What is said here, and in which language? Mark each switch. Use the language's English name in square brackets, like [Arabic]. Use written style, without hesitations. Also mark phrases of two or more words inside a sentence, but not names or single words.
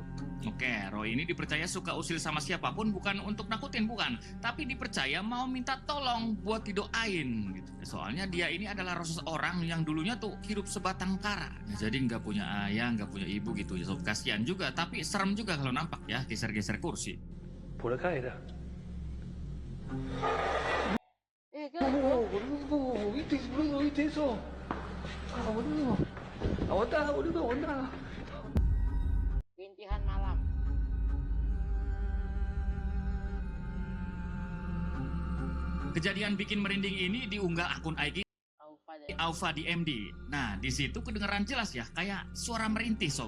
[Indonesian] Oke, roh ini dipercaya suka usil sama siapapun, bukan untuk nakutin, bukan, tapi dipercaya mau minta tolong buat didoain gitu. Soalnya dia ini adalah seseorang yang dulunya tuh hidup sebatang kara. Ya, jadi nggak punya ayah, nggak punya ibu gitu ya sob. Kasihan juga, tapi serem juga kalau nampak ya geser-geser kursi. [Spanish] Por acá era. Boludo, ¿viste eso? Boludo. Aguanta, boludo, aguanta. [Indonesian] Rintihan malam. Kejadian bikin merinding ini diunggah akun IG Aufa di MD. Nah, di situ kedengeran jelas ya, kayak suara merintih sob.